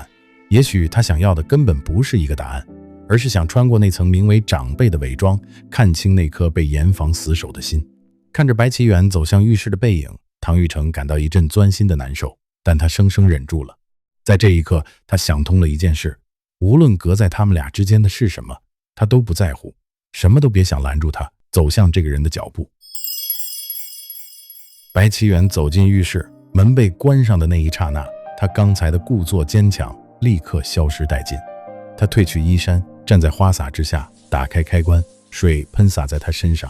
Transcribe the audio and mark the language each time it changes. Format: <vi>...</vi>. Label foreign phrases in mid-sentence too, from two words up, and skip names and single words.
<zh>也許他想要的根本不是一個答案，而是想穿過那層名為長輩的偽裝，看清那顆被嚴防死守的心。看着白齊遠走向浴室的背影，唐玉成感到一陣鑽心的難受，但他生生忍住了。在這一刻，他想通了一件事，無論隔在他們倆之間的是什麼，他都不在乎，什麼都別想攔住他走向這個人的腳步。白齊遠走進浴室，門被關上的那一剎那，他剛才的故作堅強立刻消失殆盡。他褪去衣衫，站在花灑之下，打開開關，水噴灑在他身上。</zh>